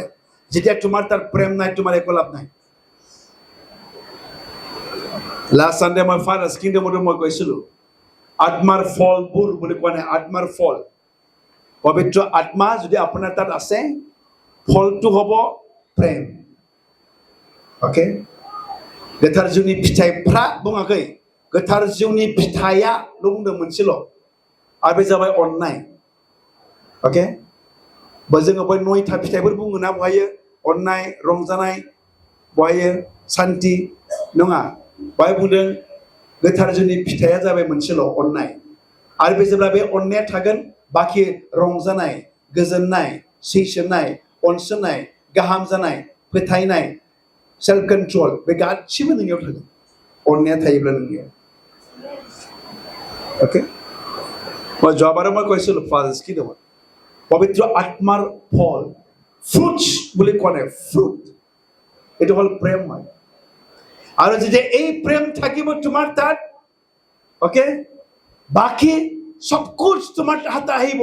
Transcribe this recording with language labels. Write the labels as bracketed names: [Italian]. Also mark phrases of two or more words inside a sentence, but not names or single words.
[Assamese] যেতিয়া তোমাৰ তাৰ প্ৰেম নাই, তোমাৰ একো লাভ নাই। [English] last Sunday [Assamese] মই ফাদাৰ্ছ কিংডমতো মই কৈছিলো, আত্মাৰ ফলবোৰ বুলি কোৱা নাই, আত্মাৰ ফল। পবিত্ৰ আত্মা যদি আপোনাৰ তাত আছে, ফলটো হ'ব প্ৰেম। [Bodo] ओके, गोथार जिउनि फिथाइफ्रा बुङाखै, गोथार जिउनि फिथाइया बुंदों मोनसेल', आरो बे जाबाय अननाय। ओके, जोङो बै 9था फिथाइफोर बुङोना बहायो अननाय, रंजानाय, बहायो शान्ति नङा, बहाय बुंदों गोथार जिउनि फिथाइया जाबाय मोनसेल', अननाय। आरो बे जेब्ला बे अननाया थागोन, बाखि रंजानाय, गोजोननाय, सैसोनाय, अनसोनाय, गाहाम जानाय, फोथायनाय, [English] self control, [Bodo] बे गासिबो नोंनियाव थागोन अननाया थायोब्ला नोंनियाव। ओके, [Assamese] মই যোৱাবাৰো মই কৈছিলো ফাদাৰ্ছ কি দব পবিত্ৰ আত্মাৰ ফল, ফ্ৰুটছ বুলি কোৱা নাই, ফ্ৰুট, এইটো হ'ল প্ৰেম হয়। আৰু যেতিয়া এই প্ৰেম থাকিব তোমাৰ তাত, ওকে, [Hindi] बाकी सब कुछ [Assamese] তোমাৰ হাতে আহিব।